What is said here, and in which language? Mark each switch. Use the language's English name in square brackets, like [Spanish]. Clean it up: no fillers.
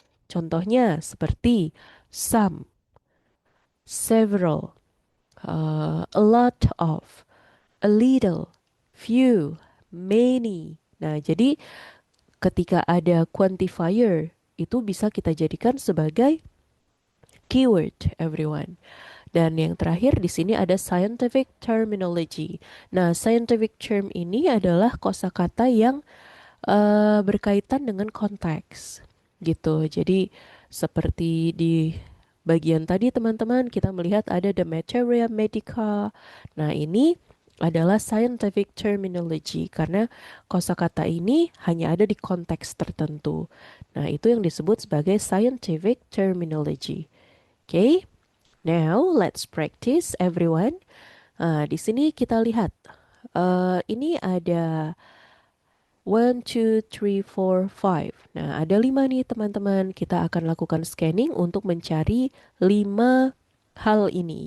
[Indonesian] Contohnya seperti [English] some, several, a lot of, a little, few, many. [Indonesian] Nah, jadi ketika ada quantifier itu bisa kita jadikan sebagai keyword everyone. Dan yang terakhir di sini ada scientific terminology. Nah, scientific term ini adalah kosakata yang berkaitan dengan konteks gitu. Jadi seperti di bagian tadi teman-teman kita melihat ada the materia medica. Nah, ini adalah scientific terminology karena kosakata ini hanya ada di konteks tertentu. Nah, itu yang disebut sebagai scientific terminology. Oke, okay? [English] Now let's practice everyone. [Indonesian] Di sini kita lihat ini ada [English] one, two, three, four, five. [Indonesian] Nah, ada lima nih teman-teman. Kita akan lakukan scanning untuk mencari lima hal ini.